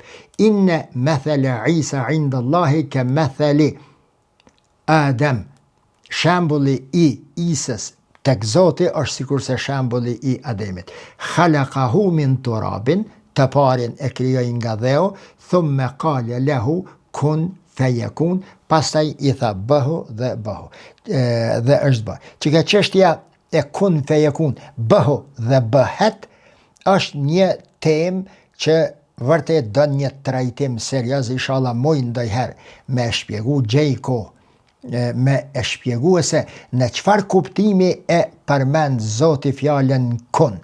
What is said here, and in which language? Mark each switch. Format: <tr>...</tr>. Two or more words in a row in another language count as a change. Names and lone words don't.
<ar>إن مثل عيسى عند الله كمثل آدم.</ar> <sq>Shembulli i Isës tek Zoti është sikur se shembulli i Ademit.</sq> <ar>خلقه من تراب,</ar> <sq>të parin e krijoi nga dheu,</sq> <ar>ثم قال له كن فيكون,</ar> <sq>pastaj i tha bëhu dhe bëhu. Dhe është bë. Që ka çështja e</sq> <ar>كن فيكون,</ar> <sq>bëhu dhe bëhet, është një temë që vërtet don një trajtim serioz, inshallah moj ndonjëherë me shpjegu gjejko, me e shpjegu se në çfarë kuptimi e përmend Zoti fjalën kun.</sq>